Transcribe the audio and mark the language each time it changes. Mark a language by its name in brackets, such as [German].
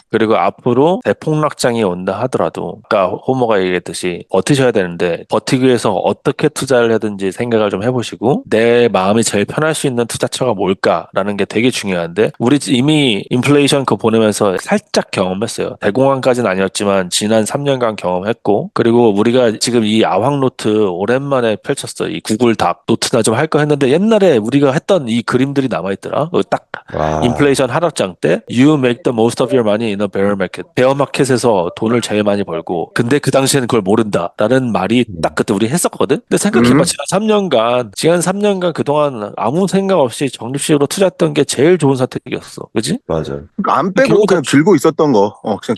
[Korean] 그리고 앞으로 대폭락장이 온다 하더라도 아까 호모가 얘기했듯이 버티셔야 되는데 버티기 위해서 어떻게 투자를 하든지 생각을 좀 해보시고 내 마음이 제일 편할 수 있는 투자처가 뭘까라는 게 되게 중요한데 우리 이미 인플레이션 그거 보내면서 살짝 경험했어요. 대공황까지는 아니었지만 지난 3년간 경험했고 그리고 우리가 지금 이 아황노트 오랜만에 펼쳤어. 이 구글 닥 노트나 좀 할 거 했는데 옛날에 우리가 했던 이 그림들이 남아있더라. 딱 와. 인플레이션 하락장 때 [English] You make the most of your money in a bear market. [Korean] 베어 마켓에서 돈을 제일 많이 벌고 근데 그 당시에는 그걸 모른다라는 말이 딱 그때 우리 했었거든. 근데 생각해봐 지난 3년간 그동안 아무 생각 없이 적립식으로 투자했던 게 제일 좋은 선택이었어. 그지? 맞아. 안 빼고 결국 그냥 들고 있었던 거. 그냥